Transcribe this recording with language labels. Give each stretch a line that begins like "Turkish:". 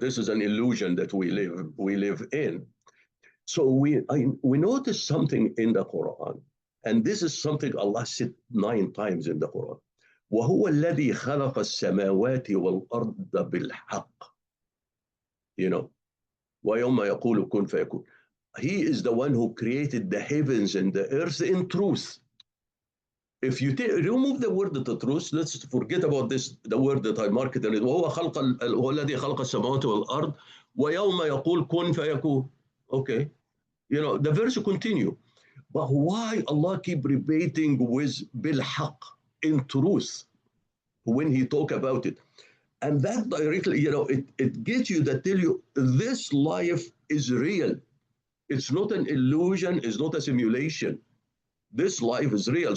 English: This is an illusion that we live in. So we notice something in the Quran, and this is something Allah said 9 times in the Quran.
Arabic: وهو الذي خلق السماوات والأرض بالحق. ويوم يقول كن فيكون.
English: He is the one who created the heavens and the earth in truth. If you remove the word the truth, let's forget about this, the word that I marked it.
Arabic: وهو الذي خلق السماوات والأرض ويوم يقول كن فيكون.
English: Okay, the verse continue. But why Allah keep repeating with بالحق, in truth, when he talk about it? And that directly, it gets you that tell you this life is real. It's not an illusion, it's not a simulation. This life is real.